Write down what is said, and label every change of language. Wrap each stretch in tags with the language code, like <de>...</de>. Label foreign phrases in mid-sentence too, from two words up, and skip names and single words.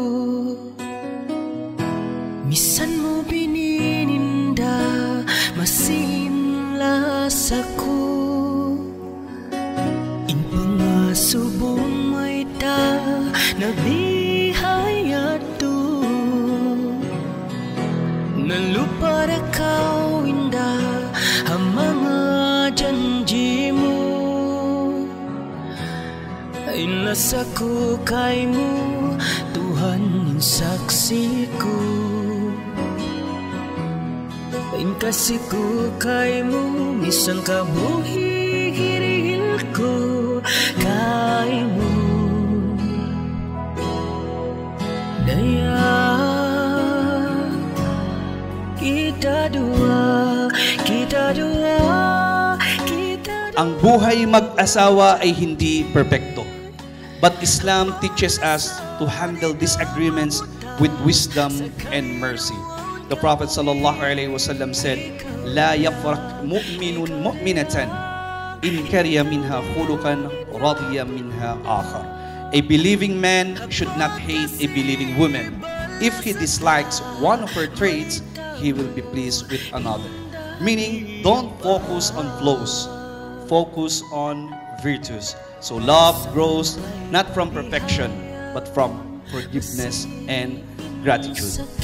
<tsg>misan mo binininda masinlas ako. In pangasubong may ta nabihayat to, nalupara kau indah ang mga janji mo. Inasa ko kay mo, Tuhan insaksi ko. Inkasi ko kay mo, isang kabuhi hiril ko kay mo. Daya kita dua, kita dua.</tsg> <tl>Ang buhay mag-asawa ay hindi perpekto.</tl> <en>But Islam teaches us to handle disagreements with wisdom and mercy. The Prophet ﷺ said,</en> <ar>"لا يفرك مؤمن مؤمنة إن كره منها خلقا رضي منها آخر."</ar> <en>A believing man should not hate a believing woman. If he dislikes one of her traits, he will be pleased with another. Meaning, don't focus on flaws, focus on virtues. So love grows not from perfection, but from forgiveness and gratitude.</en>